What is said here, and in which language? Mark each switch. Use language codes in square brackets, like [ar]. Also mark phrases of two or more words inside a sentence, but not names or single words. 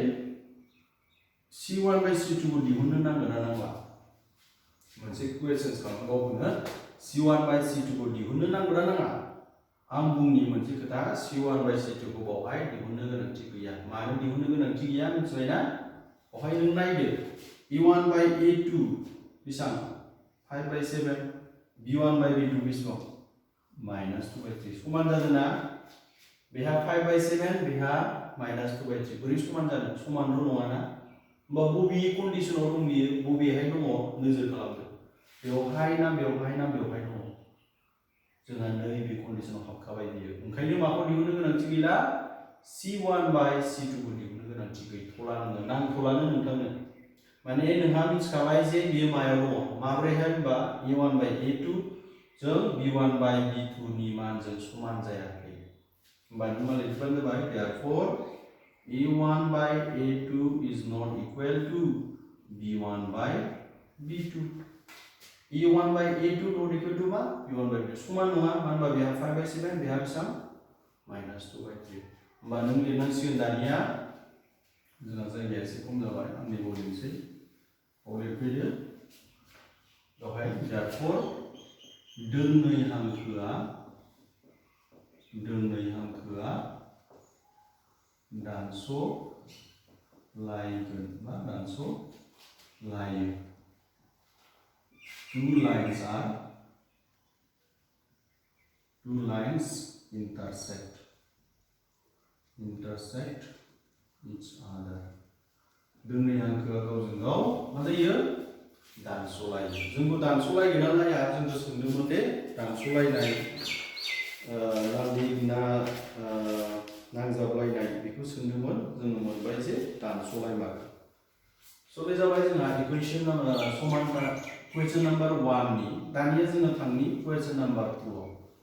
[brx] c1 by c2 खौ दिहुननो नांगोन ना नांला मोनसे क्वेश्चन खालामबावनो c1 by c2 खौ दिहुननो नांगौ ना नाङा आं बुंनि मोनसे खोथा c1 by c2 खौ बावहाय दिहुननो गोनांथि गैया मानो दिहुननो गोनांथि गैया मिथिबायना बावहाय नों नायदो a1 by a2 बेसेबां 5/7 b1 by b2 बेसेबां -2/3 समान जादों ना बेहा 5/7 बेहा -2/3 बोरै समान जादों समानथ' नङा ना होमबा बबे कन्डिशनाव दं बियो बबेहाय दङ नोजोर खालामदो बेवहाय ना बेवहाय ना बेवहाय दङ जोंहा नैबे कन्डिशनाव हाबखाबाय बियो ओंखायनो माखौ दिहुननो गोनांथि गैला c1 by c2 खौ दिहुननो गोनांथि गैथ'ला नोङो नांथ'लानो नोंथांनो माने नोंहा मिथिखाबाय जे बियो मायाव दङ माब्रैहाय होनबा a1 by a2 जों b1 by b2 नि मानजों समान जायाखै होमबा नों मा लिरबानो जाबाय [en] therefore a1 by a2 is not equal to b1 by b2 a1 by a2 not equal to मा b1 [brx] by b2 समान नङा मानो होनबा बेहा 5/7 बेहा बेसेबां -2/3 होमबा नों लिरनांसिगोन दानिया जोंहा जायगाया एसे खम जाबाय आं नैबाव लिरनोसै बाव लिरफैदो बेवहाय therefore दोंनै हांखोआ दानस'लायगोन बा दानस'लायो [en] two lines intersect each other [brx] दोंनै हांखोआ गावजों गाव मा जायो दानस'लायो जोंखौ दानस'लायगोन ना लाया जोंखौ सोंदोंमोन दे दानस'लायनाय नांजाबलायनाय बेखौ सोंदोंमोन जोङो मोनबाय जे दानस'लायमारो स' बे जाबाय जोंहा इकुवेशन समानथाय [en] question number [brx] 1 नि दानिया जोङो थांनि [en] question number [brx] 2 आव